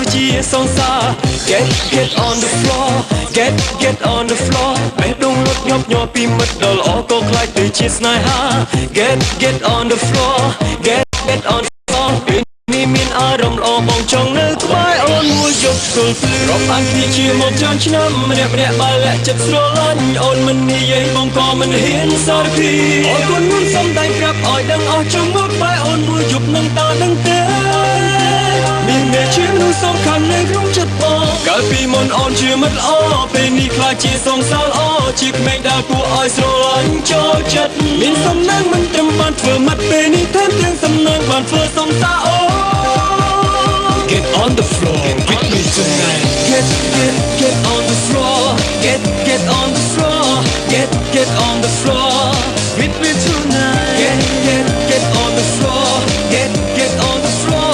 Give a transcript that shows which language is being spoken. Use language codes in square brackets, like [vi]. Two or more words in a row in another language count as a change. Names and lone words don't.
[km] វិជាសង្សារ [en] Get on the floor Get on the floor [km] បេះដូងលត់ញាប់ញ័រពីមិត្តដល់ល្អក៏ខ្លាចទៅជាស្នេហា [en] Get on the floor Get on the floor [km] នេះមានអារម្មណ៍ល្អ បងចង់នៅក្បែរអូនមួយយប់ស្ទល់ភ្លឺរាប់អានគ្នាជាមកច្រើនឆ្នាំម្នាក់បើលាក់ចិត្តស្រឡាញ់អូនមិននិយាយបង ក៏មិនហ៊ានសារពីអូនគុណមុនសំដែងប្រាប់ឲ្យដឹងអស់ចង់មកក្បែរអូនមួយយប់នឹងតើដឹងទេមានអ្នកជាមនុស្សសំខាន់នៅក្នុងចិត្តបងកាលពីមុនអូនជាមិត្តល្អពេលនេះខ្លាចជាសងសាលល្អជាក្មេងដែលគួរឲ្យស្រឡាញ់ចូលចិត្តមានសំណាងមិនត្រឹមបានធ្វើមិត្តពេលនេះថែមទាំងសំណាងបានធ្វើសងសាអូ [en] Get on the floor with me tonight. Get on the floor. Get on the floor. Get on the floor with me tonight. Get on the floor. Get on the floor.